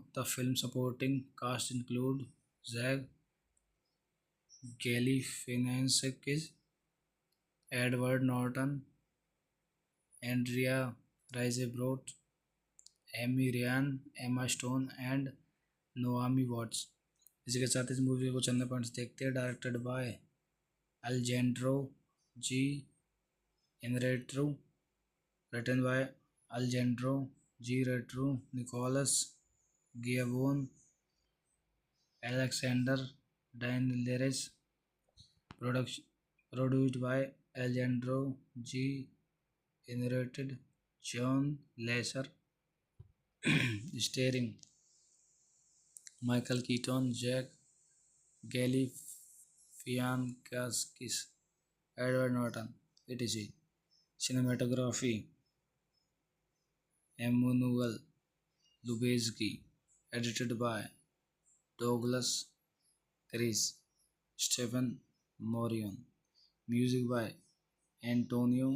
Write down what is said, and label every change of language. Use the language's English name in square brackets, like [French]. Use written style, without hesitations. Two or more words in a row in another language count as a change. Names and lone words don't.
[English] The film supporting cast include Zach Galifianakis, Edward Norton, Andrea Riseborough, Amy Ryan, Emma Stone, and Naomi Watts। [Hindi] इसी के साथ इस मूवी को चंद पॉइंट्स देखते हैं। [English] directed by Alejandro G Inarritu, written by Alejandro G Retru, Nicolas Giacobone, Alexander Dinelaris, produced by Alejandro G Inarritu, John Lesher, starring Michael Keaton, Jack Galifianakis, Edward Norton, etc. Cinematography Emmanuel Lubezki, edited by Douglas Chris, Stephen Morion, music by Antonio